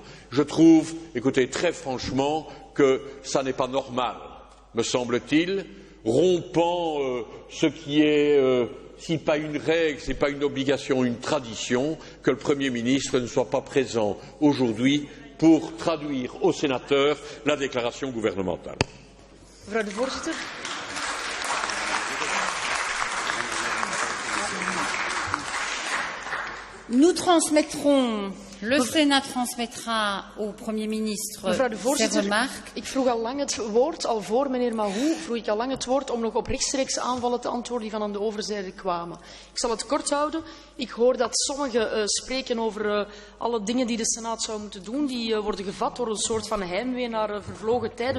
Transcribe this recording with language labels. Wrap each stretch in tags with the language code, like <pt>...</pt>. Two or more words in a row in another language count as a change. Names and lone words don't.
<fr>Je trouve, écoutez, très franchement, que ça n'est pas normal, me semble-t-il, rompant ce qui est, si pas une règle, c'est pas une obligation, une tradition, que le Premier ministre ne soit pas présent aujourd'hui pour traduire aux sénateurs la déclaration gouvernementale.</fr> <nl>Mevrouw de voorzitter.</nl> <fr>Nous transmettrons, le Sénat transmettra au Premier ministre ses remarques.</fr> <nl>Ik vroeg al lang het woord, al voor meneer Mahou, vroeg ik al lang het woord om nog op rechtstreeks aanvallen te antwoorden die van aan de overzijde kwamen. Ik zal het kort houden. Ik hoor dat sommigen spreken over alle dingen die de Senaat zou moeten doen. Die worden gevat door een soort van heimwee naar vervlogen tijden.</nl>